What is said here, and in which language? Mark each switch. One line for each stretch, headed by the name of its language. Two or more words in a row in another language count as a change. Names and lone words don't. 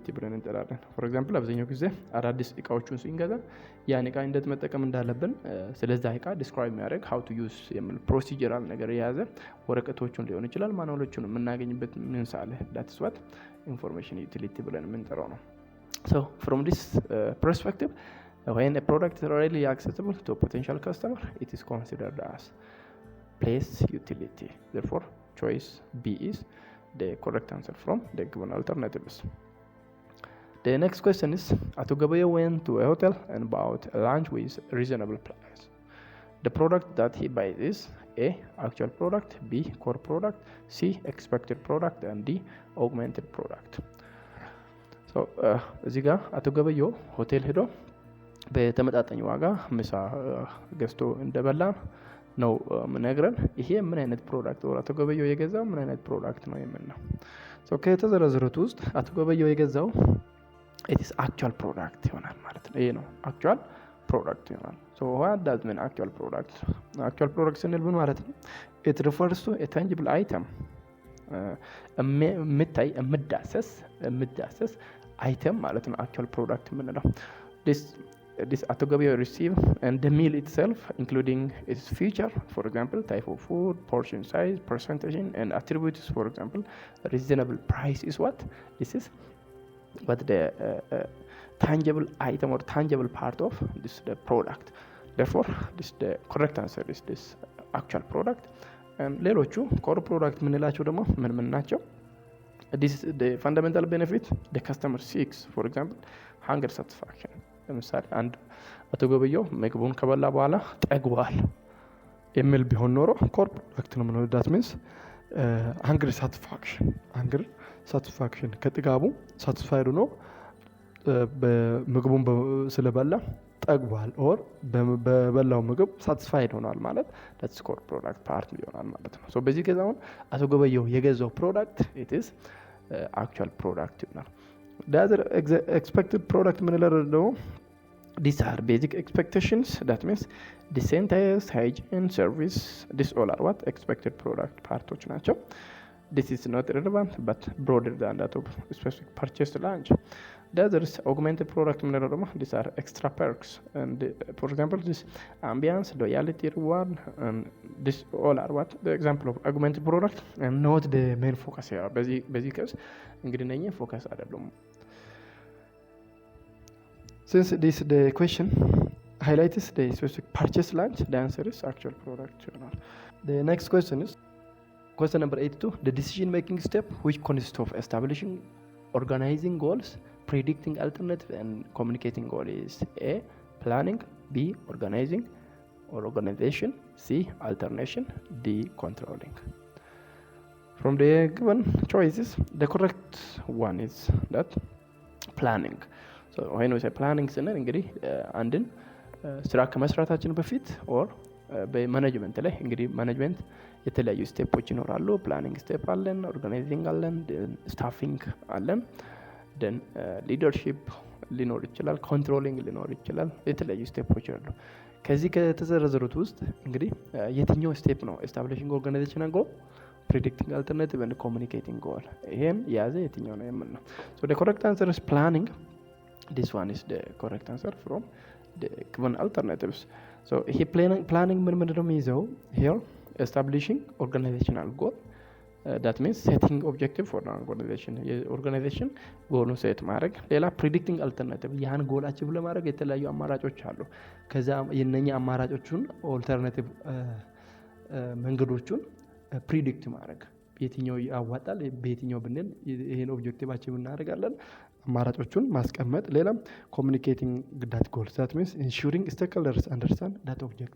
Amharic: ብለን እንጠራለን።
English: for example
Amharic: አብዛኛው ጊዜ አዳዲስ እቃዎቹን ስንገዛ ያን እቃ እንዴት መጠቀም እንዳለብን ስለዛ እቃ ዲስክራይብ የሚያደርግ
English: how to use
Amharic: የሚል ፕሮሲጀራል ነገር የያዘ ወረቀቶቹን ሊሆን ይችላል ማኑዋሎቹን የምናገኝበት ምንስ አለ።
English: that is what information utility
Amharic: ብለን የምንጠራው ነው።
English: so from this perspective when a product is readily accessible to a potential customer, it is considered as place utility. Therefore, choice B is the correct answer from the given alternatives. The next question is, Ato Gabayo went to a hotel and bought a lunch with reasonable price. The product that he buys is A. Actual product, B. Core product, C. Expected product, and D. Augmented product. So,
Amharic: እዚህ ጋር አቶ ገበዮ ሆቴል ሄዶ በተመጣጣኝ ዋጋ ምሳ ገዝቶ እንደበላ ነው ምነግረን። ይሄ ምን አይነት ፕሮዳክት ወር አቶ ገበዮ የገዛው ምን አይነት ፕሮዳክት ነው የምንለው። ሶ ከተዘረዘሩት ውስጥ አቶ ገበዮ የገዛው
English: it is actual product
Amharic: ይሆናል ማለት ነው። ይሄ ነው
English: actual product
Amharic: ይሆናል።
English: so what does mean actual product? actual product
Amharic: ስንል ምን ማለት ነው?
English: it refers to a tangible item
Amharic: የምታይ የምዳሰስ አይተም ማለት ነው
English: actual product የምንለው። This Ato Gabayo receive and the meal itself, including its feature, for example, type of food, portion size, percentage, and attributes. For example, reasonable price is what? This is what the tangible item or tangible part of this the product. Therefore, this the correct answer is this actual product.
Amharic: And ሌሎቹ
English: core product
Amharic: ምንላቸው ደግሞ ምን ናቸው?
English: This is the fundamental benefit the customer seeks. For example, hunger satisfaction.
Amharic: ለምሳሌ አንድ አቶ ገበዮ ምግቡን ከበላ በኋላ ጠግቧል የሚል ቢሆን ኖሮ
English: core product
Amharic: ነው የምንለው።
English: that means hunger
Amharic: ሳቲስፋክሽን ከጥጋቡ ሳቲስፋይድ ነው በምግቡን ስለበላ ጠግቧል ኦር በበላው ምግብ ሳቲስፋይድ ሆኗል ማለት
English: that's core product part
Amharic: ይሆናል ማለት ነው። ሶ በዚህ ኬዝ አሁን አቶ ገበዮ የገዛው ፕሮዳክት
English: it is actual product
Amharic: ይሆናል።
English: The other expected product
Amharic: ምንለው ደግሞ
English: these are basic expectations. That means the science, hygiene, service, this all are what expected product parts ናቸው። This is not relevant but broader than that of specific purchase lunch. The other is augmented product
Amharic: ምንለው ደግሞ
English: these are extra perks and for example this ambience, loyalty, reward, and this all are what the example of augmented product and not the main focus here.
Amharic: በዚህ case እንግዲህ ነኝ ፎከስ አይደለም።
English: Since this the question highlights the specific purchase lunch, the answer is actual product. The next question is question number 82. The decision making step which consists of establishing, organizing goals, predicting alternative, and communicating goals is A. Planning, B. Organizing or organization, C. Alternation, D. Controlling. From the given choices, the correct one is that planning. So when we say planning
Amharic: ስንል እንግዲህ አንድን ስራ ከመስራታችን በፊት ኦር በማኔጅመንት ላይ እንግዲህ ማኔጅመንት የተለያዩ ስቴፖች ይኖራሉ።
English: planning step
Amharic: አለን፣ ኦርጋናይዚንግ አለን፣ ስታፊንግ አለን፣
English: then leadership
Amharic: ሊኖር ይችላል፣ ኮንትሮሊንግ ሊኖር ይችላል። የተለያዩ ስቴፖች አሉ። ከዚህ ከተዘረዘሩት ውስጥ እንግዲህ የትኛው ስቴፕ ነው
English: establishing organization goal, predicting alternative and communicating goal
Amharic: ይሄን የያዘ የትኛው ነው የምን ነው?
English: ሶ the correct answer is planning. This one is the correct answer from the given alternatives.
Amharic: So ይሄ planning ምን ነው የሚይዘው?
English: Here establishing organizational goal, that means setting objective for the organization.
Amharic: የኦርጋናይዜሽን ጎሉን ሴት ማድረግ። ሌላ
English: predicting alternative
Amharic: ያን ጎል አቺቭ ለማድረግ የተለያዩ አማራጮች አሉ። ከዛ የነኛ አማራጮቹን ኦልተርናቲቭ መንገዶቹን ፕሪዲክት ማድረግ የትኛው ያዋጣል፣ በየትኛው ብንል ይሄን ኦብጀክቲቭ አቺቭ እናደርጋለን፣ አማራጮቹን ማስቀመጥ። ሌላ
English: communicating that goals, that means ensuring stakeholders understand that objective.